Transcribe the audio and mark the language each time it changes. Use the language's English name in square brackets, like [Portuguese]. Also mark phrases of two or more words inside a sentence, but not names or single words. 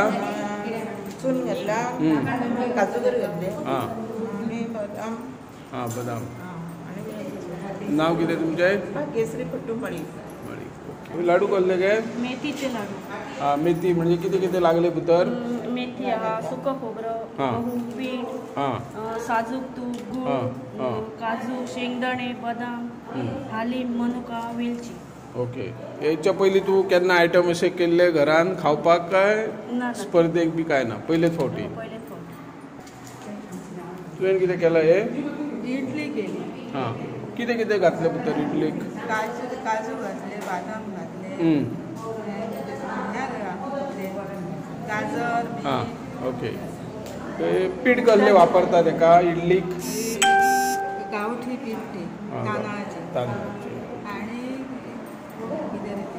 [Konkani] चून घातला, काजू बरी घातले, हां आणि बदाम, हां बदाम। आणि नाव कितें तुमचें? केसरी कुटुंबळी। ओके। लाडू कसले गे? मेथीचे लाडू। हां, मेथी म्हणजे कितें कितें लागले भितर? मेथी आहा, [Marathi] सुकं खोबरं, हां. [Konkani] गहू, पीठ, हां साजूक तूप, हां, गूळ, हां. काजू, शेंगदाणे, बदाम, हालीम, मनुका, वेलची। ओके। हेच्या पयलीं तूं केन्ना आयटम अशें केल्ले घरान खावपाक काय ना स्पर्धेक बी काय ना? पयलेच फावटी? पयलेच फावटी। तुवें कितें केलां हे? इडली केली, हां, कितें कितें घातलें भितर इडलीक? काजू घातले, बदाम घातले, गाजर, हां ओके. ते पीठ कसले वापरतात एका इडलीक? [Marathi] गावठी पीठ ते तांदळाचे तांदळाचे. [Konkani] आणि कितें ते